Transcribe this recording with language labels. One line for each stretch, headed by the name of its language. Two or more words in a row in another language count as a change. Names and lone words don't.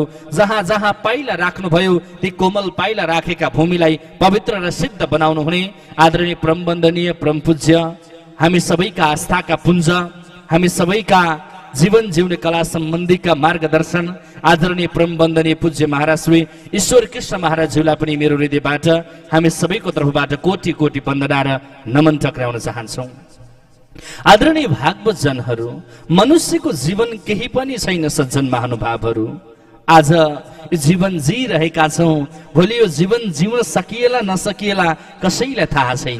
Nepali: जहाँ जहाँ पाइला राख्नुभयो ती कोमल पाइला राखेका भूमिलाई पवित्र र सिद्ध बनाउनु हुने आदरणीय परम वन्दनीय परम पूज्य हामी सबैका आस्थाका पुञ्ज, हामी सबैका जीवन जिउने कला सम्बन्धीका मार्गदर्शन आदरणीय परम वन्दनीय पूज्य महाराज श्री ईश्वर कृष्ण महाराजज्यूलाई पनि मेरो हृदयबाट हामी सबैको तर्फबाट कोटि कोटि वन्दना र नमन टक्राउन चाहन्छौँ। आदरणीय भागवत जनहरू, मनुष्यको जीवन केही पनि छैन सज्जन महानुभावहरू। आज जीवन जिरहेका छौँ, भोलि यो जीवन जिउन सकिएला नसकिएला कसैलाई थाहा छैन।